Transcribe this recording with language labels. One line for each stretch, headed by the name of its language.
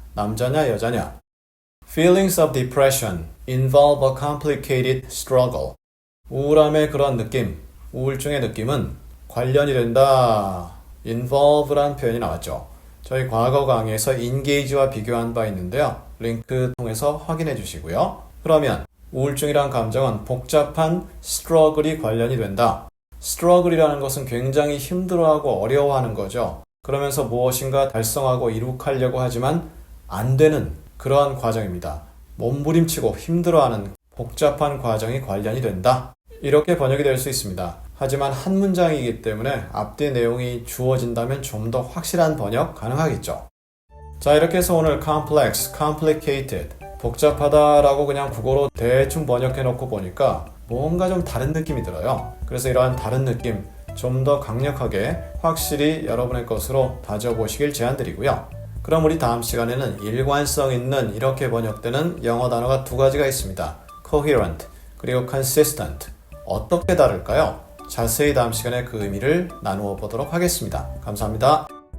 Korean: 남자냐 여자냐?
English: Feelings of depression involve a complicated struggle.
Korean: 우울함의 그런 느낌, 우울증의 느낌은 관련이 된다. involve란 표현이 나왔죠. 저희 과거 강의에서 engage와 비교한 바 있는데요. 링크 통해서 확인해 주시고요. 그러면 우울증이란 감정은 복잡한 struggle이 관련이 된다. struggle이라는 것은 굉장히 힘들어하고 어려워하는 거죠. 그러면서 무엇인가 달성하고 이룩하려고 하지만 안 되는 그러한 과정입니다. 몸부림치고 힘들어하는 복잡한 과정이 관련이 된다. 이렇게 번역이 될 수 있습니다. 하지만 한 문장이기 때문에 앞뒤 내용이 주어진다면 좀 더 확실한 번역 가능하겠죠. 자, 이렇게 해서 오늘 complex, complicated, 복잡하다라고 그냥 국어로 대충 번역해 놓고 보니까 뭔가 좀 다른 느낌이 들어요. 그래서 이러한 다른 느낌 좀 더 강력하게 확실히 여러분의 것으로 다져보시길 제안드리고요. 그럼 우리 다음 시간에는 일관성 있는 이렇게 번역되는 영어 단어가 두 가지가 있습니다.
English: coherent 그리고 consistent.
Korean: 어떻게 다를까요? 자세히 다음 시간에 그 의미를 나누어 보도록 하겠습니다. 감사합니다.